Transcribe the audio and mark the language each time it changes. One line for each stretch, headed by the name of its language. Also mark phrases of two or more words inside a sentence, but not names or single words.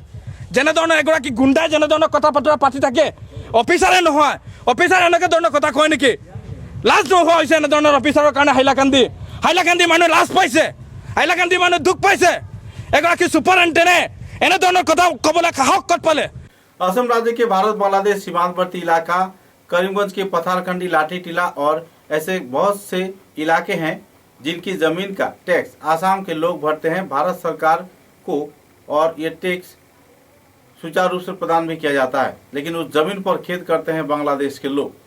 Assamese: যেনেধৰণৰ এগৰাকী গুণ্ডাই যেনেধৰণৰ কথা বতৰা পাতি থাকে, অফিচাৰে নহয়, অফিচাৰে এনেকৈ ধৰণৰ কথা কয় নেকি? লাজ নোহোৱা হৈছে এনেধৰণৰ অফিচাৰৰ কাৰণে। হাইলাকান্দি মানুহ লাজ পাইছে, হাইলাকান্দি মানুহ দুখ পাইছে। এগৰাকী সুপাৰিনটেণ্ডেণ্টে এনেধৰণৰ কথা ক'বলৈ সাহস ক'ত পালে?
Hindi: असम राज्य के भारत बांग्लादेश सीमांतवर्ती इलाका करीमगंज के पथारखंडी लाठी टीला और ऐसे बहुत से इलाके हैं जिनकी जमीन का टैक्स आसाम के लोग भरते हैं भारत सरकार को, और ये टैक्स सुचारू रूप से प्रदान भी किया जाता है, लेकिन उस जमीन पर खेत करते हैं बांग्लादेश के लोग।